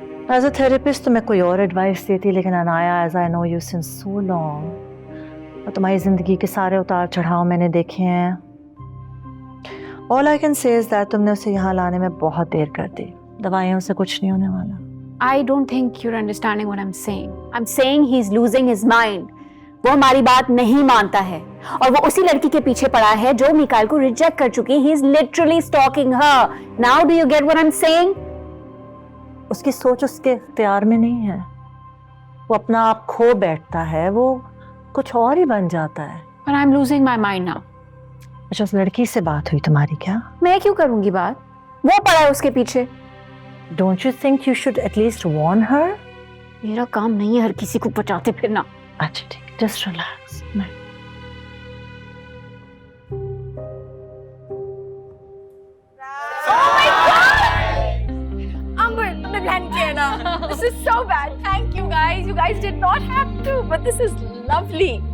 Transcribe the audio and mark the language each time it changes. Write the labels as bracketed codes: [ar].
[en] as a therapist [hi] तो मैं कोई और एडवाइस देती, लेकिन Anaya, [en] as I know you since so long, [hi] और तुम्हारी जिंदगी के सारे उतार चढ़ाव मैंने देखे हैं। [en] all I can say is that [hi] तुमने उसे यहाँ लाने में बहुत देर कर दी। दवाइयों से कुछ नहीं होने वाला। [en] I don't think you're understanding what I'm saying. I'm saying he's losing his mind. [hi] वो हमारी बात नहीं मानता है और वो उसी लड़की के पीछे पड़ा है जो मिकाइल को रिजेक्ट कर चुकी है। [en] He is literally stalking her. Now do you get what I'm saying? [hi] उसकी सोच उसके इख्तियार में नहीं है। वो अपना आप खो बैठता है, वो कुछ और ही बन जाता है। [en] But I'm losing my mind now. [hi] अच्छा, उस लड़की से बात हुई तुम्हारी क्या? मैं क्यों करूंगी बात? वो पड़ा है उसके पीछे। [en] Don't you think you should at least warn her? [hi] मेरा काम नहीं है हर किसी को बचाते फिरना। अच्छा ठीक, [en] just relax. Oh my God! [hi] Amber, तुमने plan किया ना? [en] This is so bad. Thank you guys. You guys did not have to, but this is lovely.